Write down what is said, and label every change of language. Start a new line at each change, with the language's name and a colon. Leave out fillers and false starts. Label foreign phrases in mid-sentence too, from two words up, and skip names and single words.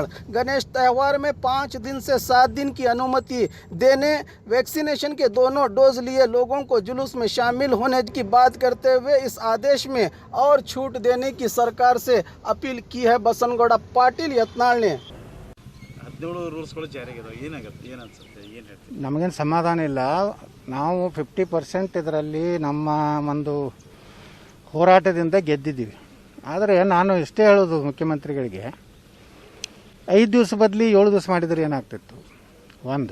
Hindi: गणेश त्यौहार में 5 दिन से 7 दिन की अनुमति देने, वैक्सीनेशन के दोनों डोज लिए लोगों को जुलूस में शामिल होने की बात करते हुए इस आदेश में और छूट देने की सरकार से अपील की है बसनगौड़ा पाटिल यत्नाल ने।
Kannada: ನಮಗೇನು ಸಮಾಧಾನ ಇಲ್ಲ. ನಾವು 50% ಇದರಲ್ಲಿ ನಮ್ಮ ಒಂದು ಹೋರಾಟದಿಂದ ಗೆದ್ದಿದ್ದೀವಿ. ಆದರೆ ನಾನು ಇಷ್ಟೇ ಹೇಳೋದು ಮುಖ್ಯಮಂತ್ರಿಗಳಿಗೆ, 5 ದಿವಸ ಬದಲಿ 7 ದಿವಸ ಮಾಡಿದರೆ ಏನಾಗ್ತಿತ್ತು ಒಂದು.